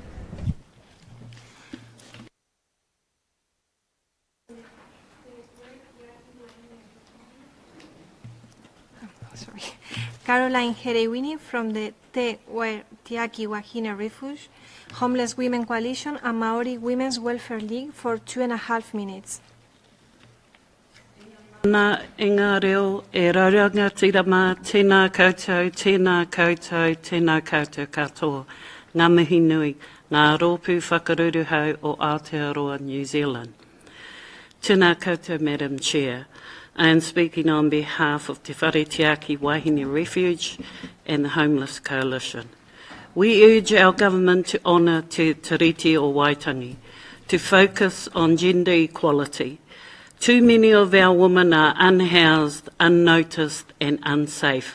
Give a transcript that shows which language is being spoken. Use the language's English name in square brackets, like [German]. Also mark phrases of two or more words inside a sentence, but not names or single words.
[English] Caroline Herewini from the Te Waitiaki Wahine Refuge, Homeless Women Coalition and Maori Women's Welfare League for 2.5 minutes. [Māori] Nā inga reo e rauranga tirama, tēnā koutou, tēnā koutou, tēnā koutou katoa. Ngā mihi nui, ngā rōpū whakaruru hau o Aotearoa, New Zealand. Tēnā koutou, [English] Madam Chair. I am speaking on behalf of Te Wharetiaki Wahine Refuge and the Homeless Coalition. We urge our government to honour Te Tiriti o Waitangi, to focus on gender equality. Too many of our women are unhoused, unnoticed and unsafe.